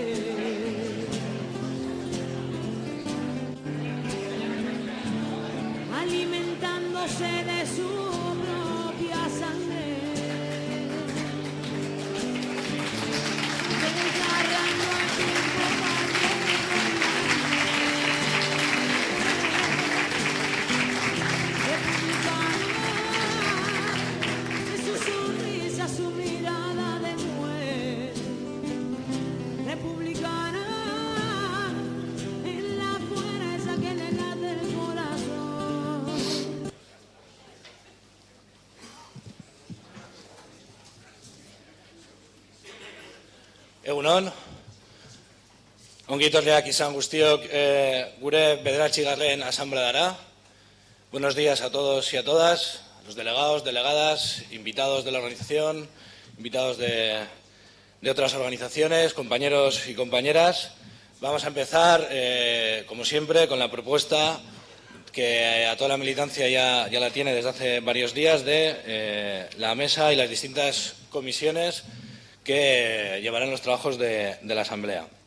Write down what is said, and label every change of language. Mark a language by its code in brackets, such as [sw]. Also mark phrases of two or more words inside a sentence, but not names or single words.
[es] Alimentándose de su propia sangre, desgarrando el tiempo Republicana es su sonrisa, su mirada de mujer. Republicana es la fuerza que le late el corazón. [eu] Egunon, ongi etorriak izan guztiok gure 9. asambleara. [es] Buenos días a todos y a todas, los delegados, delegadas, invitados de la organización, invitados de otras organizaciones, compañeros y compañeras. Vamos a empezar, como siempre, con la propuesta que a toda la militancia ya la tiene desde hace varios días de la mesa y las distintas comisiones que llevarán los trabajos de la Asamblea.